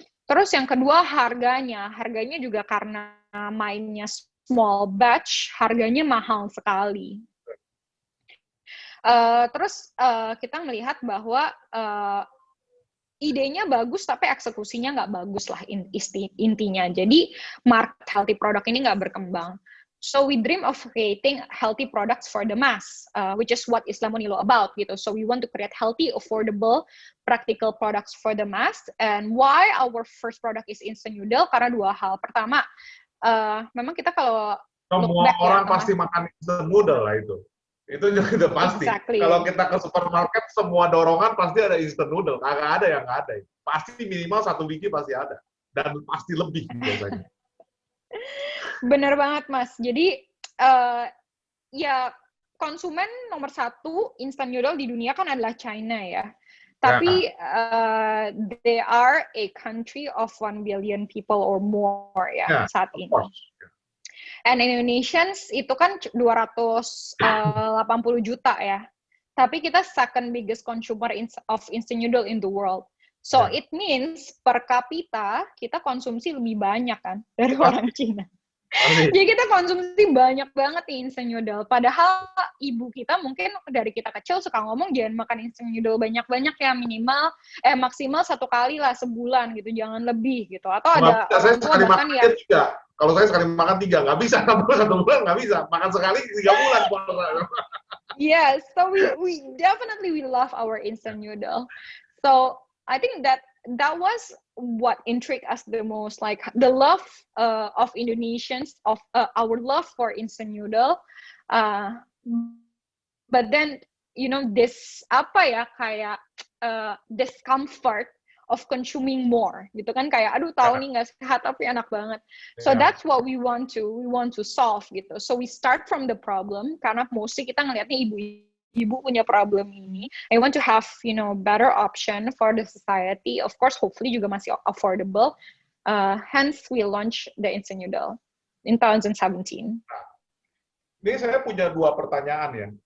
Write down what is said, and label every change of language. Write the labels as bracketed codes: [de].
[id] Terus yang kedua harganya juga karena mainnya small batch, harganya mahal sekali. Terus kita melihat bahwa idenya bagus, tapi eksekusinya nggak bagus lah intinya. Jadi [en] market healthy product [id] ini nggak berkembang. [en] So we dream of creating healthy products for the mass, which is what is Lemonilo about gitu. So we want to create healthy, affordable, practical products for the mass. And why our first product is instant noodle? [id] Karena 2 hal. Pertama, memang kita kalau semua orang pasti makan instant noodle lah itu. Itu juga pasti. [en] Exactly. [id] Kalau kita ke supermarket, semua dorongan pasti ada instant noodle. Kagak ada yang nggak ada. Pasti minimal 1 biji pasti ada. Dan pasti lebih biasanya. Bener banget, Mas. Jadi, ya konsumen nomor 1 instant noodle di dunia kan adalah China ya. Tapi [en] they are a country of 1 billion people or more [id] ya saat ini. [en] And Indonesians [id] itu kan 280 juta ya. Tapi kita [en] second biggest consumer of instant noodle in the world. So it means [id] per kapita kita konsumsi lebih banyak kan dari orang Cina. Jadi kita konsumsi banyak banget nih instant noodle. Padahal ibu kita mungkin dari kita kecil suka ngomong jangan makan instant noodle banyak-banyak ya, maksimal 1 kali lah sebulan gitu, jangan lebih gitu. Atau ada orang tua bahkan ya. Kalau saya sekali makan 3, nggak bisa. 1 bulan nggak bisa. Makan sekali 3 bulan. [en] Yes, so we definitely love our instant noodle. So I think that was what intrigued us the most, like the love of Indonesians, of our love for instant noodle. But then, this [id] kayak [en] discomfort of consuming more, [id] gitu kan, kayak aduh tahu nih nggak sehat tapi enak banget. [en] So that's what we want to solve gitu. So we start from the problem [id] karena mostly kita ngelihatnya ibu punya problem ini. [en] I want to have, better option for the society. Of course, hopefully [id] juga masih [en] affordable. Hence, we launch the instant noodle in 2017. [id] Ini saya punya 2 pertanyaan ya.